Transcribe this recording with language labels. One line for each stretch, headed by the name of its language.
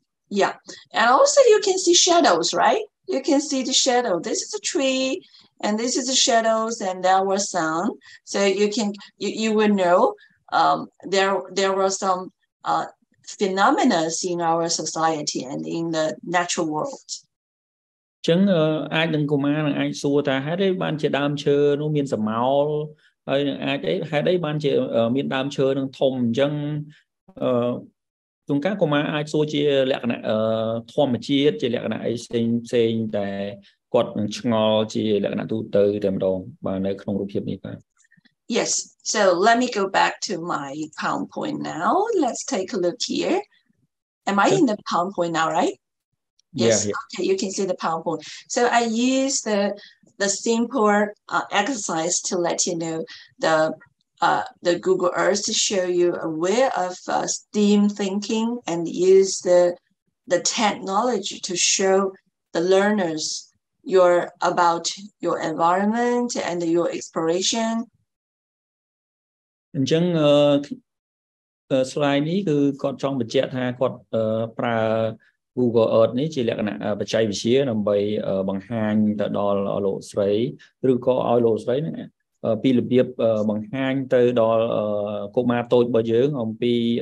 English: Yeah, and also you can see shadows, right? You can see the shadow. This is a tree and this is the shadows and there was sound. So you will know there were some phenomena in our society and in the natural world.
Khmer: ចឹងអាចនឹងកុមារនឹងអាចសួរថាហេតុអីបានជាដើមឈើនោះមានស្រមោលហើយនឹងអាចអីហេតុអីបានជាមានដើមឈើនឹងធំអញ្ចឹងជួនកាលកុមារអាចសួរជាលក្ខណៈធម្មជាតិជាលក្ខណៈអីផ្សេងតែគាត់នឹងឆ្ងល់ជាលក្ខណៈទូទៅតែម្ដងបាទនៅក្នុងរូបភាពនេះបាទ
English: Yes, so let me go back to my PowerPoint now. Let's take a look here. Am I in the PowerPoint now, right? Yes. Yeah. Okay, you can see the PowerPoint. So I use the simple exercise to let you know the Google Earth to show you a way of STEAM thinking and use the technology to show the learners about your environment and your exploration.
Khmer: អញ្ចឹងslide នេះគឺគាត់ចង់បញ្ជាក់ថាគាត់ប្រើ Google Earth នេះជាលក្ខណៈបច្ចេកវិទ្យាដើម្បីបង្ហាញទៅដល់លោកស្រីឬក៏ឲ្យលោកស្រីហ្នឹងពីរបៀបបង្ហាញទៅដល់កុមារតូចរបស់យើងអំពី